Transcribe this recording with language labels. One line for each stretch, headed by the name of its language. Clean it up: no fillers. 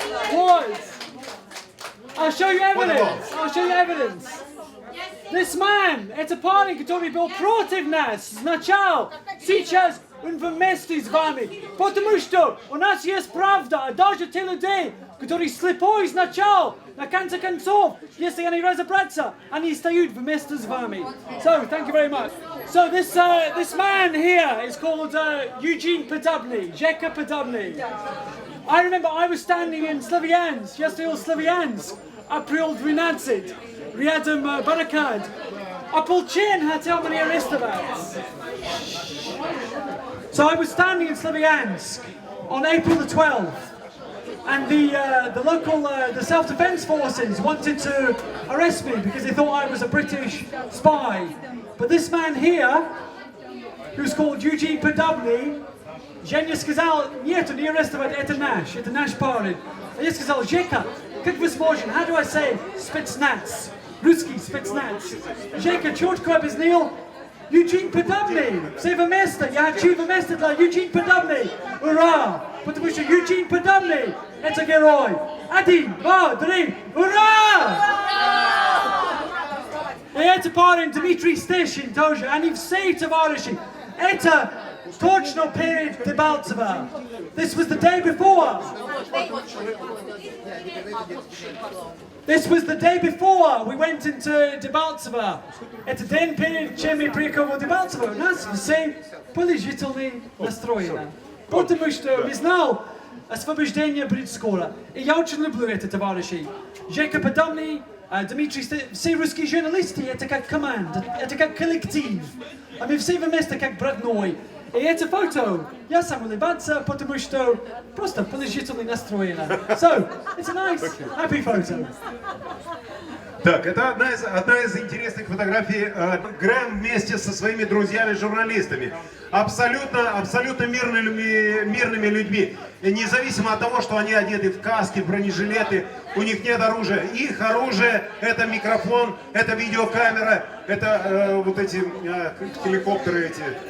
English: Boys, I'll show you evidence. This man,
Russian: это парень, который был против нас сначала, сейчас он вместе с вами, потому что у нас есть правда, а даже те людей, которые слепой сначала, на конце концов, если они разобраться, они стоят вместе с вами.
English: So, thank you very much. So this man here is called Eugene Podobny, Zheka Podobny. I remember I was standing in Slavyansk, yesterday Slavyansk, April 12,
Russian: рядом баррикад. А полчен хотел меня арестовать.
English: So I was standing in Slavyansk on April the 12th, and the local the self-defense forces wanted to arrest me because they thought I was a British spy. But this man here, who's called
Russian: Eugene Podobny, Женя сказал, нет, не арестовать, это наш парень. Я сказал, Жека, как возможно,
English: how do I say
Russian: спецназ? Русский спецназ. Жека четко объяснил, Eugene Podobny, все вместе, я хочу вместе для Eugene Podobny. Ура! Потому что Eugene Podobny – это герой. 1, 2, 3, ура! И это парень Дмитрий Стешин тоже, они все товарищи. Это точно перед Дебальцево.
English: This was the day before. This was the day before we went into Дебальцево.
Russian: Это день перед чем мы приехали в Дебальцево. У нас все положительно настроены. Потому что мы знали, освобождение будет скоро. И я очень люблю это, товарищи. Жека Podobny, Дмитрий, все русские журналисты, это как команда, это как коллектив. А мы все вместе как бродной. И это фото, я сам улыбаться, потому что просто положительно настроена.
English: So, it's a nice, happy photo.
Russian: Так, это одна из интересных фотографий. Грэм вместе со своими друзьями-журналистами. Абсолютно мирными людьми. И независимо от того, что они одеты в каски, в бронежилеты, у них нет оружия. Их оружие — это микрофон, это видеокамера, это вот эти хеликоптеры эти.